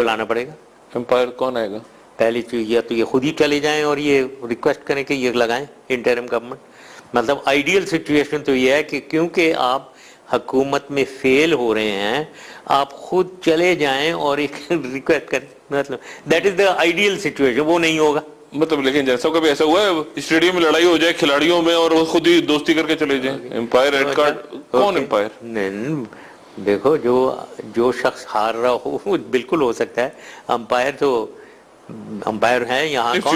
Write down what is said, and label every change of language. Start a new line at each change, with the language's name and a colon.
Urdu: بلانا پڑے گا. امپائر کون آئے گا پہلی چیز یا تو یہ خود ہی چلے جائیں اور یہ ریکویسٹ کریں کہ یہ لگائیں انٹرم گورنمنٹ. مطلب آئیڈیل سچویشن تو یہ ہے کہ کیونکہ آپ حکومت میں فیل ہو رہے ہیں, آپ خود چلے جائیں اور ایک ریکویسٹ کریں. مطلب
English: That is the ideal situation.
Urdu: وہ نہیں ہوگا مطلب لیکن جیسا کبھی ایسا ہوا ہے اسٹیڈیم میں لڑائی ہو جائے کھلاڑیوں میں اور وہ خود ہی دوستی کر کے چلے جائیں. امپائر ریڈ کارڈ کون امپائر؟ نہیں, دیکھو جو شخص ہار رہا ہو وہ بالکل ہو سکتا ہے. امپائر تو امپائر ہے یہاں کون